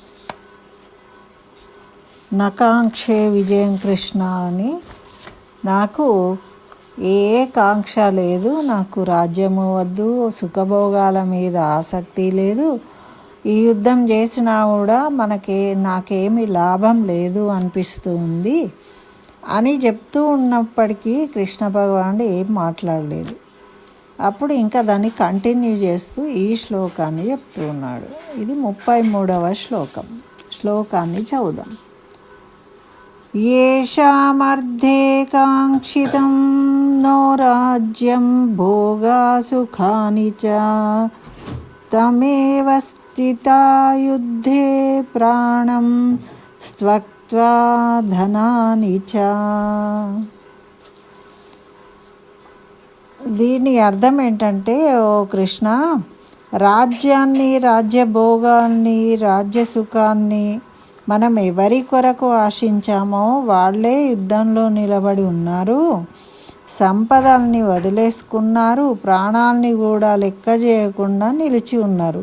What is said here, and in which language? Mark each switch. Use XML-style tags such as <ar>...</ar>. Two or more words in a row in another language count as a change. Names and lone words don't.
<sa>నకాంక్షే విజయం కృష్ణ</sa> <te>అని, నాకు ఏ కాంక్ష లేదు, నాకు రాజ్యము వద్దు, సుఖభోగాల మీద ఆసక్తి లేదు, ఈ యుద్ధం చేసినా కూడా నాకేమీ లాభం లేదు అనిపిస్తుంది అని చెప్తూ ఉన్నప్పటికీ కృష్ణ భగవానుడు ఏం మాట్లాడలేదు. అప్పుడు ఇంకా దాన్ని కంటిన్యూ చేస్తూ ఈ శ్లోకాన్ని చెప్తూ ఉన్నాడు. ఇది 33వ శ్లోకం. శ్లోకాన్ని చదువుదాం.</te> <sa>येषामर्थे काङ्क्षितं नो राज्यं भोगासुखानि च तमेव स्थिता युद्धे प्राणं त्यक्त्वा धनानि च.</sa> <te>దీని అర్థం ఏంటంటే, ఓ కృష్ణ, రాజ్యాన్ని, రాజ్యభోగాన్ని, రాజ్యసుఖాన్ని మనం ఎవరి కొరకు ఆశించామో వాళ్ళే యుద్ధంలో నిలబడి ఉన్నారు, సంపదల్ని వదిలేసుకున్నారు, ప్రాణాలని కూడా లెక్క చేయకుండా నిలిచి ఉన్నారు.</te>